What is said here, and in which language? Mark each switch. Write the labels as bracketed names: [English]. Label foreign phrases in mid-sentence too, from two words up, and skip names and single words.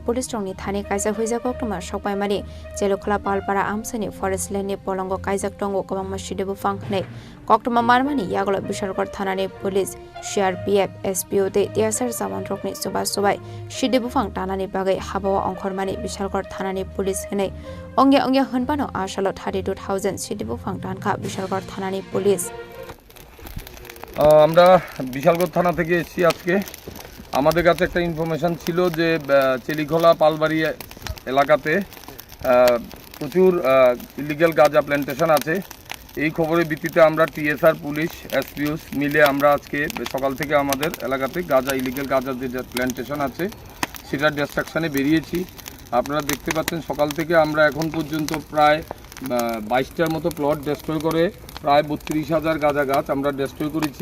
[Kok Borok] Police Strongni Thani Kaisa Huija Koktuma Shokpai Mani Jelokhala Palpara Amsani Forest Lane Polongo Kaisa Tongo Kubangma Shide Bufang Ne Koktuma Marmani Yagola Bishalgor Thanani Police CRPF SPO Te Tiasar Zaman Rokni Subai Shide Bufang Tanani Bagai Habawa Ongkhormani Bishalgor Thanani Police Ne Ongya Hunpano Ashala 32,000 Shide Bufang Tan Kha Bishalgor Thanani পুলিশ [Bangla] আমরা বিশালগড় থানা থেকে এসেছি আজকে আমাদের কাছে একটা ইনফরমেশন ছিল যে চেলিখোলা পালবাড়ি এলাকাতে প্রচুর ইলিগ্যাল গাঁজা প্ল্যান্টেশন আছে এই খবরের ভিত্তিতে আমরা টিএসআর পুলিশ এসপিওস মিলে আমরা আজকে সকাল থেকে আমাদের এলাকাতে গাঁজা ইলিগ্যাল গাঁজার যে প্ল্যান্টেশন আছে সেটার ডিস্ট্রাকশনে বেরিয়েছি আপনারা দেখতে পাচ্ছেন সকাল থেকে আমরা এখন পর্যন্ত প্রায় 22টার মতো প্লট ডেস্ট্রয় করে প্রায় 32,000 গাঁজা গাছ আমরা ডেস্ট্রয় করেছি।